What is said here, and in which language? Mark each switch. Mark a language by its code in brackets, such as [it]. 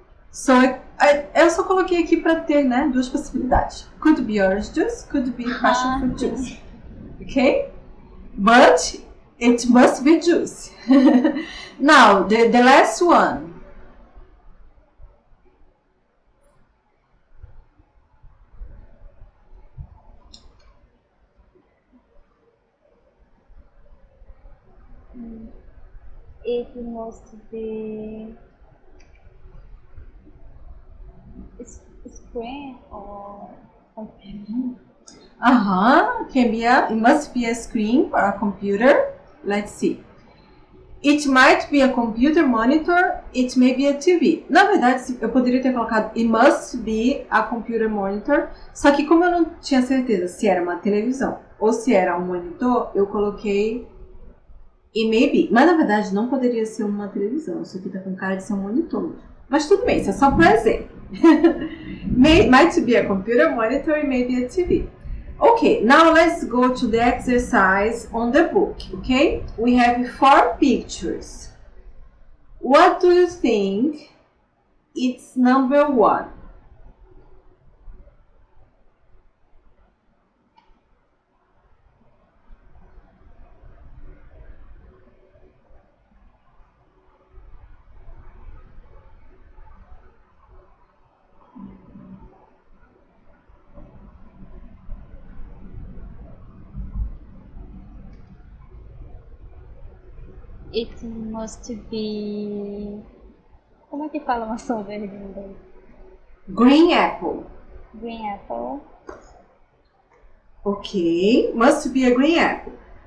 [pt] So, eu só coloquei aqui para ter, né, duas possibilidades. [en] Could be orange juice, could be passion fruit juice. Okay? But it must be juice. Now, the last one. It must be screen or computer. It must be a screen or a computer. Let's see. It might be a computer monitor, it may be a TV. [pt] Na verdade, eu poderia ter colocado [en] it must be a computer monitor, [pt] só que como eu não tinha certeza se era uma televisão ou se era um monitor, eu coloquei [en] It may be. [pt] Mas na verdade não poderia ser uma televisão. Isso aqui tá com cara de ser um monitor. Mas tudo bem, isso é só por exemplo. [en] Might be a computer monitor, it may be a TV. Okay, now let's go to the exercise on the book, okay? We have 4 pictures. What do you think it's number 1? It must be. [pt] Como é que fala maçã verde em inglês? [en] Green apple. Green apple. Okay, must be a green apple.